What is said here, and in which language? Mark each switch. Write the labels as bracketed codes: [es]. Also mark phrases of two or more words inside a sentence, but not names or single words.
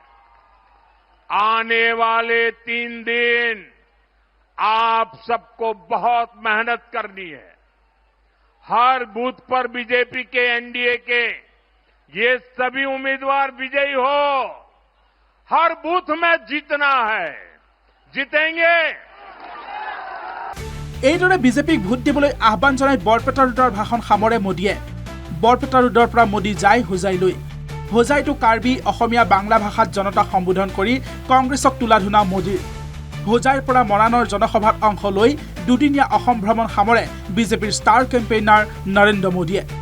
[hi] आने वाले 3 दिन आप सबको बहुत मेहनत करनी है। हर बूथ पर बीजेपी के NDA के ये सभी उम्मीदवार विजयी हो। हर बूथ में जीतना है, जीतेंगे। [as] এইদৰে বিজেপিক ভোট দিবলৈ আহ্বান জনাই বৰপেটা ৰোডৰ ভাষণ সামৰে মোদীয়ে। বৰপেটা ৰোডৰ পৰা মোদী যায় হোজাইলৈ। হোজাইটো কাৰ্বি অসমীয়া বাংলা ভাষাত জনতাক সম্বোধন কৰি কংগ্ৰেছক তোলাধুনা মোদীৰ। হোজাইৰ পৰা মৰাণৰ জনসভাত অংশ লৈ 2দিনীয়া অসম ভ্ৰমণ সামৰে বিজেপিৰ [en] star campaigner [as] নৰেন্দ্ৰ মোদীয়ে।